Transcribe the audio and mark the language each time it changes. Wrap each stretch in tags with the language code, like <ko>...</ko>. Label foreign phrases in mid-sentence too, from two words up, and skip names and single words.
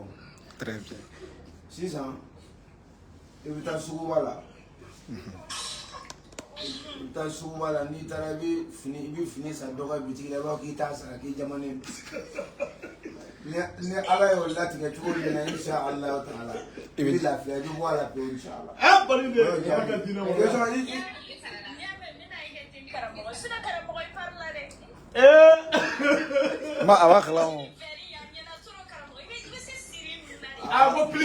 <fr>très bien</fr> <bm>sisan i bɛ taa suguba la i bɛ taa suguba la n'i taara i bɛ fini san dɔ ka bitigi la i b'a fɔ k'i t'a sara k'i jamanen ni ala y'o latigɛ cogo min na</bm> <ar>إن شاء الله تعالى</ar> <bm>i bɛ lafiya i bɛ bɔ a la pewu</bm> <ar>إن شاء الله</ar> <bm>kɔni de ala ka diinɛ wɛrɛ ma a b'a kalama a ko pili</bm>